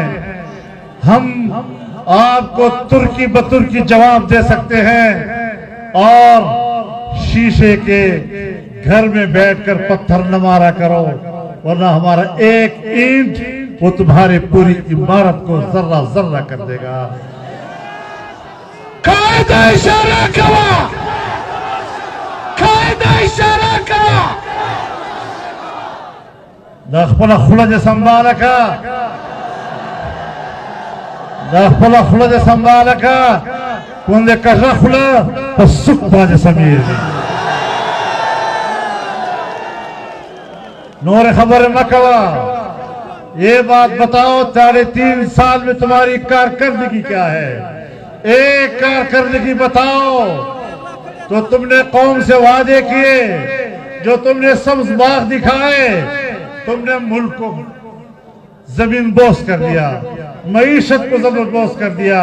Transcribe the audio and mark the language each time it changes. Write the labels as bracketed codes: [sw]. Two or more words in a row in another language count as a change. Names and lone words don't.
[ur] ہم آپ کو ترکی بترکی جواب دے سکتے ہیں، اور شیشے کے گھر میں بیٹھ کر پتھر نہ مارا کرو، ورنہ ہمارا ایک اینٹ وہ تمہاری پوری عمارت کو ذرہ ذرہ کر دے گا. [ps] قائد اشارہ کرا، قائد اشارہ کرا. دا خپل خوله دې سنباله کا، دا خپل خوله دې سنباله کا، کوم دې کژه خوله په سوک باندې سمیږي. نور خبر مت کوه. [ur] یہ بات بتاؤ 3.5 سال میں تمہاری کارکردگی کیا ہے؟ ایک کارکردگی بتاؤ تو تم نے قوم سے وعدے کیے، جو تم نے سبز باغ دکھائے، تم نے ملک کو زمین بوس کر دیا، معیشت کو زمین بوس کر دیا.